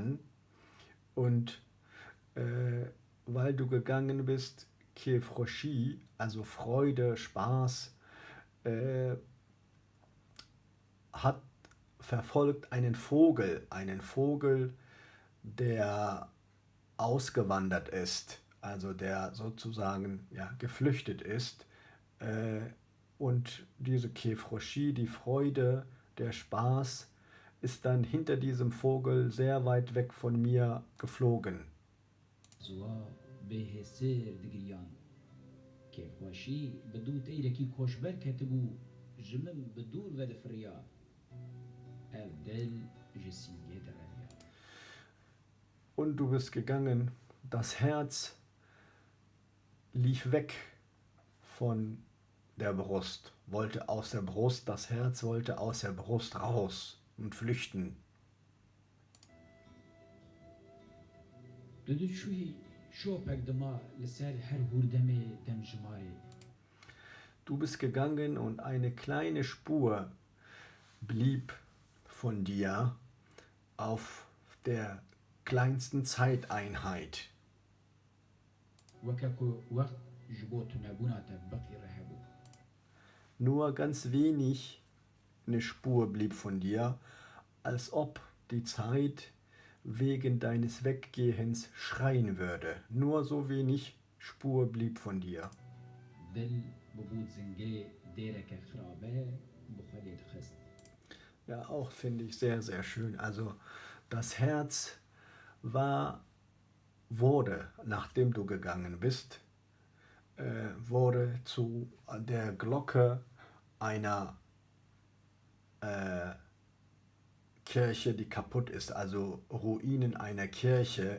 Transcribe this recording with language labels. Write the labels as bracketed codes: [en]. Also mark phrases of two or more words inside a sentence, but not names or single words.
[de] Und weil du gegangen bist, Kefroshi, also Freude, Spaß, hat verfolgt einen Vogel, der ausgewandert ist, also der sozusagen ja, geflüchtet ist. Und diese Kefroshi, die Freude, der Spaß, ist dann hinter diesem Vogel sehr weit weg von mir geflogen. [ku] Ziwa bêhêsêr digiriyan. Kêfxweşî bi dû teyrekî koşber ketibû ji min bi dûr vedifiriya. Ev dil ji sîngê direviya. [de] Und du bist gegangen, das Herz lief weg von der Brust, wollte aus der Brust, das Herz wollte aus der Brust raus und flüchten. [ku] Tu dişûyî şopek dima li ser her hûrdemê demjimarê. [de] Du bist gegangen und eine kleine Spur blieb von dir auf der kleinsten Zeiteinheit. [ku] Weke ku wext ji bo tunebûna te biqîre hebû. [de] Nur ganz wenig eine Spur blieb von dir, als ob die Zeit wegen deines Weggehens schreien würde. Nur so wenig Spur blieb von dir. [ku] Dil bibû zingê dêreke xirabe bi Xwedê dixist. [de] Ja, auch finde ich sehr, sehr schön. Also das Herz war wurde, nachdem du gegangen bist, wurde zu der Glocke einer Kirche, die kaputt ist, also Ruinen einer Kirche.